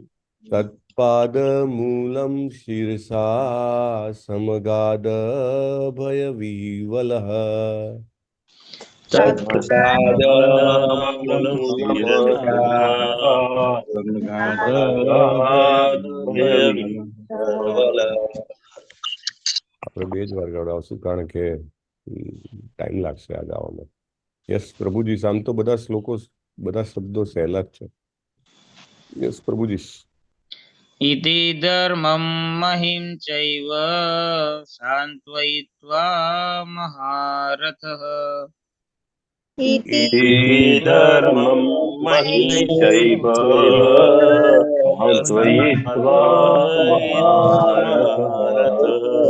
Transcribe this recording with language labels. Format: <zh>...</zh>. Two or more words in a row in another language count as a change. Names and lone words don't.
<sa>तत्पादमूलं शिरसा समगादभयविह्वलः तत्पादमूलं शिरसा समगादभयविह्वलः।</sa> <gu>આપણે બે જ વાર ગવડાવશું કારણ કે ટાઈમ લાગશે આ ગાવામાં. યસ પ્રભુજી, આમ તો બધા શ્લોકો, બધા શબ્દો સહેલા જ છે. યસ પ્રભુજી.</gu> <sa>इति धर्मं महिं चैव सान्त्वयित्वा महारथः इति धर्मं महिं चैव सान्त्वयित्वा महारथः</sa>